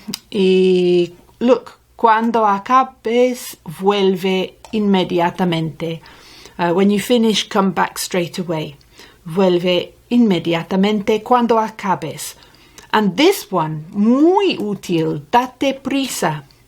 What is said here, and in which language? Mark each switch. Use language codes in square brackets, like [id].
[es] Y look, cuando acabes, vuelve inmediatamente. [en] When you finish, come back straight away. [es] Vuelve inmediatamente cuando acabes. [en] And this one, [es] muy útil, date prisa.